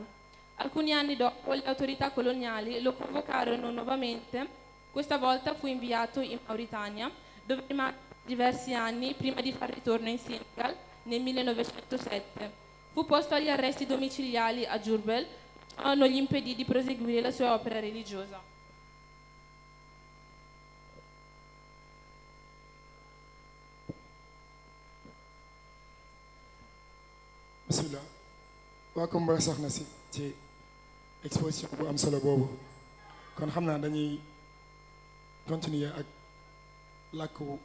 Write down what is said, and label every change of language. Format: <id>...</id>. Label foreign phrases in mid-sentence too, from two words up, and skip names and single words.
<it>Alcuni anni dopo le autorità coloniali lo convocarono nuovamente. Questa volta fu inviato in Mauritania, dove rimase diversi anni prima di far ritorno in Senegal nel 1907. Fu posto agli arresti domiciliari a Diourbel, ma non gli impedì di proseguire la sua opera religiosa.</it> <wo>bismillah waa ko mba soxna si ci exposition bu am solo boobu kon xam naa dañuy continuer ak làkku</wo>